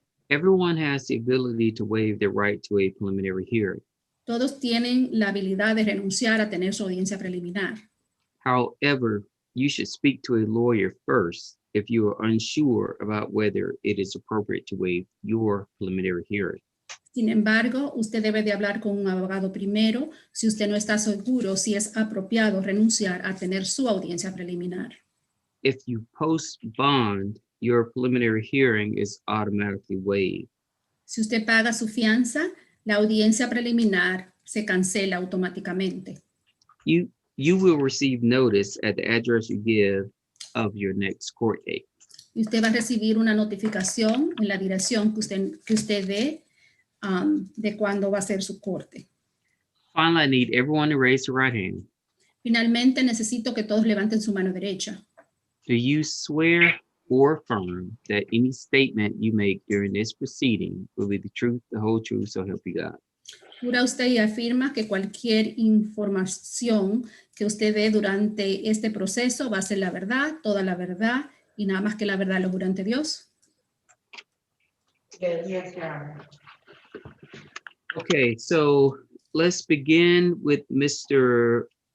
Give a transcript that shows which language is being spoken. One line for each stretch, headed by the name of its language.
English: Everyone has the ability to waive their right to a preliminary hearing.
Spanish: Todos tienen la habilidad de renunciar a tener su audiencia preliminar.
English: However, you should speak to a lawyer first if you are unsure about whether it is appropriate to waive your preliminary hearing.
Spanish: Sin embargo, usted debe de hablar con un abogado primero si usted no está seguro si es apropiado renunciar a tener su audiencia preliminar.
English: if you post bond, your preliminary hearing is automatically waived.
Spanish: Si usted paga su fianza, la audiencia preliminar se cancela automáticamente.
English: You will receive notice at the address you give of your next court date.
Spanish: Y usted va a recibir una notificación en la dirección que usted dé de cuándo va a ser su corte.
English: Finally, I need everyone to raise their right hand.
Spanish: Finalmente, necesito que todos levanten su mano derecha.
English: Do you swear or affirm that any statement you make during this proceeding will be the truth, the whole truth, so help you God?
Spanish: ¿Jura usted y afirma que cualquier información que usted dé durante este proceso va a ser la verdad, toda la verdad y nada más que la verdad lo jura ante Dios?
English: Yes, Your Honor. Okay, so let's begin with Mr.